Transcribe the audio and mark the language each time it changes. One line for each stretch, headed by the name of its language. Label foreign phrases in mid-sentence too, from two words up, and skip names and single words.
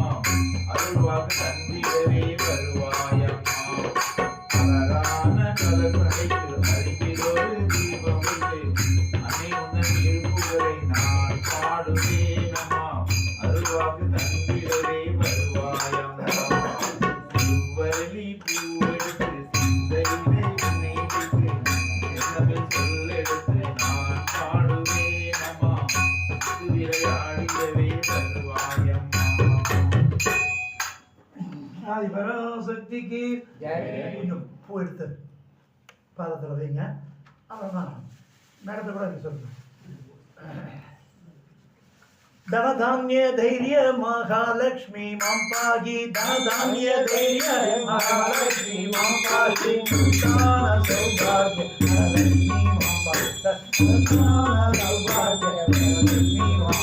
Tamil: அருள்வாக்கு தந்திரவே வருவாயம்மா அழகான கலசமைத்து அருகில் ஒரு தீபம் வைத்து அன்னையுடன் திருப்புவதை நான் பாடுவேன் அம்மா அருள்வாக்கு தந்திரவே வருவாயம்மா திருவள்ளி பூவெடுத்து சிந்தையிலே உன்னை வைத்து என்னவென்று சொல்லெடுத்து நான் பாடுவேன் அம்மா விளையாடியவே வருவாயம்மா ஆதி பராசக்திக்கு இன்னும் பூ எடுத்து பாதத்தில் வைங்க. அப்புறம் தான் மேடத்தை கூட சொல்லுங்க.
Sanskrit: धनधान्य धैर्य महालक्ष्मी मां पाहि धनधान्य धैर्य महालक्ष्मी मां पाहि संतान सौभाग्य महालक्ष्मी मां पाहि संतान सौभाग्य महालक्ष्मी मां